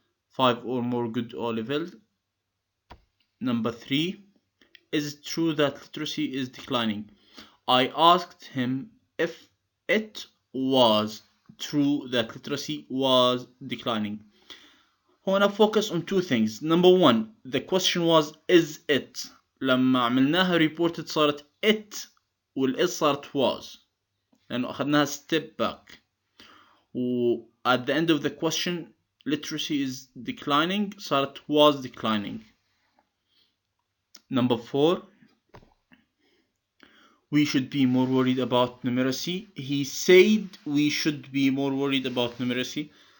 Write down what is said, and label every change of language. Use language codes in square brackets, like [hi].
[en] 5 or more good O level. Number 3, is it true that literacy is declining? I asked him if it was true that literacy was declining. هنا focus on two things. Number 1, the question was is it. [ar] لما عملناها reported صارت it والis صارت was لأنه أخذناها [en] step back. At the end of the question, literacy is declining صارت was declining. Number 4, we should be more worried about numeracy. He said we should be more worried about numeracy.